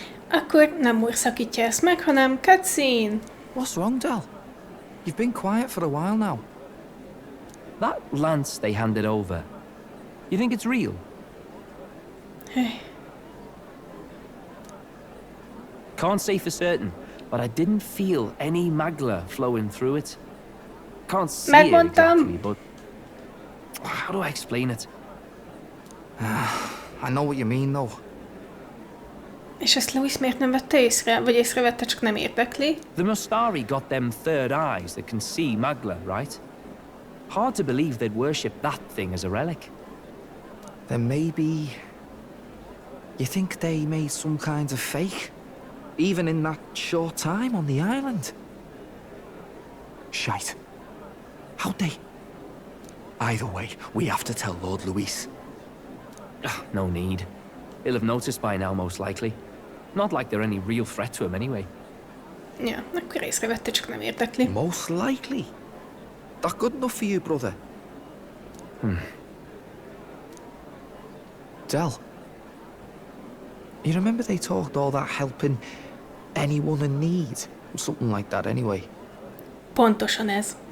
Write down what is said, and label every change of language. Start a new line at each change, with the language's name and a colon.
Hungarian: Akkor nem Moore szakítja ezt meg, hanem cutscene.
English: What's wrong, Del? You've been quiet for a while now. That lance they handed over, you think it's real? Hey. Can't say for certain, but I didn't feel any magla flowing through it. Can't see it exactly, but how do I explain it? I know what you mean, though.
Hungarian: És ezt Louis miért nem vette észre? Vagy észrevette, csak nem érdekli?
English: The Mustari got them third eyes that can see magla, right? Hard to believe they'd worship that thing as a relic. Then maybe... You think they made some kind of fake? Even in that short time on the island? Shite. How'd they... Either way, we have to tell Lord Louis. No need. He'll have noticed by now, most likely. Not like they're any real threat to him anyway.
Hungarian: Ja, akkor észrevette, csak nem érdekli.
English: Most likely. That good enough for you, brother? Del, you remember they talked all that helping anyone in need? Something like that anyway.
Hungarian: Pontosan ez.